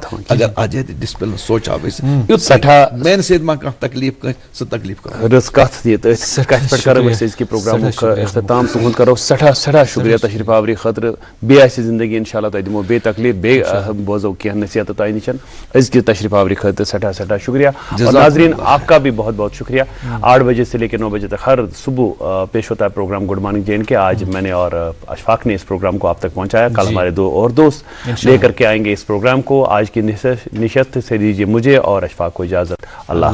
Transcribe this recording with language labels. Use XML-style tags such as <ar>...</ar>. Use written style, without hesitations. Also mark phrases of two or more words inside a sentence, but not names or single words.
<ks>اگر اَتھ جایہِ تہِ ڈسپلن سونٛچاو أسۍ سٮ۪ٹھاہ میانہِ سۭتۍ ما کانٛہہ تکلیف کٲنٛسہِ, سُہ تکلیف کرو. رٕژ کتھ یہِ تہٕ أسۍ کتھ پٮ۪ٹھ کرو أسۍ أزکہِ پروگرامُک اختتام. تُہُنٛد کرو سٮ۪ٹھاہ شُکریہ تشریف آوری خٲطرٕ. بیٚیہِ آسہِ زندگی انشاءاللہ تۄہہِ دِمو بیٚیہِ تکلیف, بیٚیہِ بوزو کینٛہہ نصیحت تۄہہِ نِش. أزکہِ تشریف آوری خٲطرٕ سٮ۪ٹھاہ شُکریہ.</ks> <ur>اور ناظرین آپ کا بھی بہت بہت شکریہ. 8 بجے سے لے کے 9 بجے تک ہر صبح پیش ہوتا ہے پروگرام گڈ مارننگ JNK. آج میں نے اور اشفاق نے اس پروگرام کو آپ تک پہنچایا. کل ہمارے 2 اور دوست لے کر کے آئیں گے اس پروگرام کو. آج کی نشست سے دیجیے مجھے اور اشفاق کو اجازت.</ur>